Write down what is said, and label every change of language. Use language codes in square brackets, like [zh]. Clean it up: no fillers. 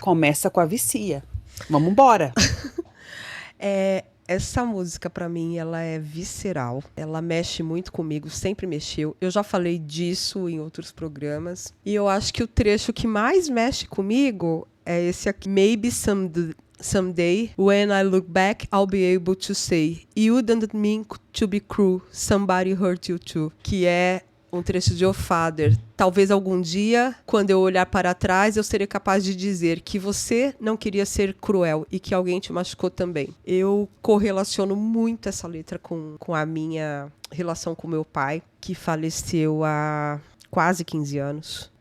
[pt] Começa com a Vicia. Vamos embora. Essa música, pra mim, ela é visceral. Ela mexe muito comigo, sempre mexeu. Eu já falei disso em outros programas. E eu acho que o trecho que mais mexe comigo é esse aqui. [en] Maybe someday, when I look back, I'll be able to say, you didn't mean to be cruel, somebody hurt you too. [pt] Que é um trecho de O Father. Talvez algum dia, quando eu olhar para trás, eu serei capaz de dizer que você não queria ser cruel e que alguém te machucou também. Eu correlaciono muito essa letra com a minha relação com meu pai, que faleceu há quase 15 anos.